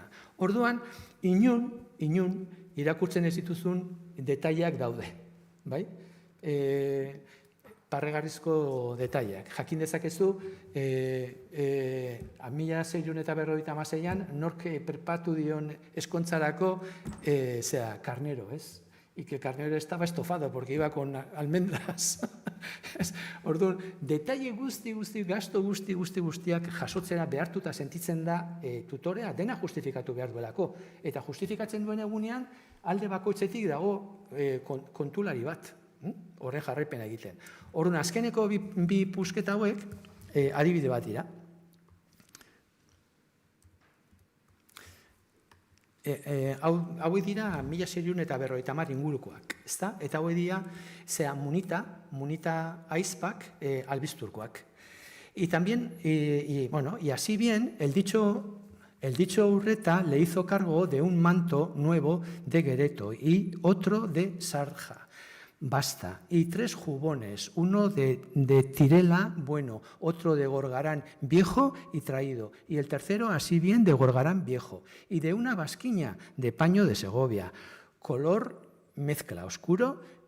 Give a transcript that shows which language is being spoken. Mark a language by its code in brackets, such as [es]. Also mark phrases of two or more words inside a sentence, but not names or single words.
[eu] Orduan, inun irakurtzen ez dituzun detaileak daude. Parregarrizko detaileak. Jakin dezakezu, 1656an, nork perpatu dion eskontzarako karnero, ez? [es] Y que el carnero estaba estofado porque iba con almendras. [eu] Orduan, detaile guzti, gasto guztiak jasotzera behartuta sentitzen da tutorea, dena justifikatu behar duelako. Eta justifikatzen duen egunean, alde bakoitzetik dago kontulari bat, horren jarraipena egiten. Orduan, azkeneko bi pusketa hauek adibide bat dira. Hauek dira 1650 ingurukoak, ezta? Eta hauek dira munita aizpak albizturkoak. [es] Y también, y así bien, el dicho El dicho Urreta le hizo cargo de un manto nuevo de guereto y otro de sarja. Basta, y 3 jubones, uno de tirela bueno, otro de gorgarán viejo y traído, y el tercero así bien de gorgarán viejo, y de una basquiña de paño de Segovia, color mezcla oscuro,